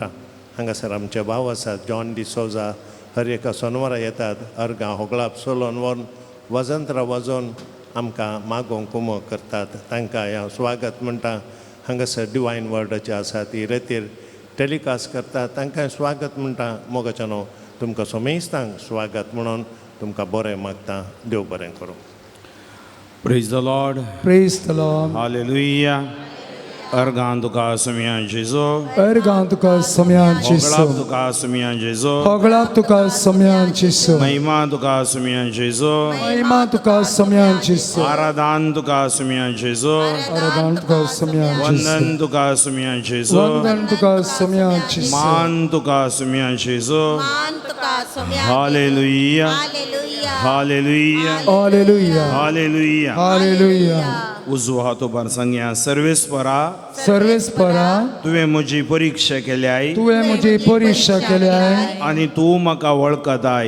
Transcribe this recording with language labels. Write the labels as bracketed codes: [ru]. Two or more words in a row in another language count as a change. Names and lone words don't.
[kok] हांगासर आमचे भाव आसात जॉन डिसोजा, हर एका सोनवारा येतात, अर्गां होगळाप चलोवन व्हरून वजंत्रां वाजोवन आमकां मागोवंक उमो करतात. तांकांय हांव स्वागत म्हणटा. हांगासर डिवायन वर्डाचे आसा ती रेतीर टॅलिकास्ट करतात, तांकांय स्वागत म्हणटा. मोगाच्यानो तुमकां सोमेस्तांक स्वागत म्हणून तुमकां बरें मागता. देव बरें करूं. [en] Praise the Lord. Praise the Lord. [kok] Hallelujah. Argan tuka sumyan Jesu. Ergan tuka samyan Hoglap Jesu. tuka sumyan Jesu. Hoglap tuka samyan Jesu. Mahima tuka sumyan Jesu. Mahima tuka samyan Jesu. Aradan tuka sumyan Jesu. Aradan tuka samyan Jesu. Vandan tuka sumyan Jesu. Vandan tuka samyan Jesu. Man tuka sumyan Jesu. मान तुका सोम्या. Hallelujah. हालेलुया. Hallelujah. Hallelujah. Hallelujah. Hallelujah. उजवो हातो भार सांगया. सर्वेस्परा सर्वेस्परा तुवें म्हजी परिक्षा केल्याय तुवें म्हजी परिक्षा केल्याय आनी तूं म्हाका वळखताय.